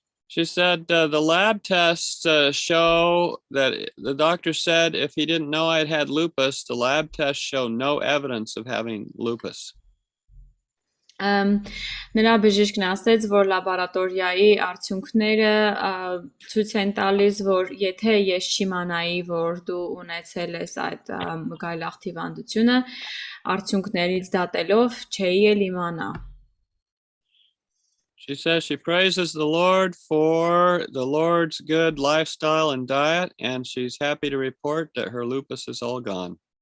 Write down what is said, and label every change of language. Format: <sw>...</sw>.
<en>She said the lab tests show that the doctor said if he didn't know I had lupus, the lab tests show no evidence of having lupus.</en> <hy>Նրա բժիշկն ասեց, որ լաբորատորիայի արդյունքները ցույց են տալիս, որ եթե ես չիմանայի, որ դու ունեցել ես այդ գայլախտի հիվանդությունը, արդյունքներից դատելով չէի էլ իմանա։</hy> <en>She says she praises the Lord for the Lord's good lifestyle and diet, and she's happy to report that her lupus is all gone.</en>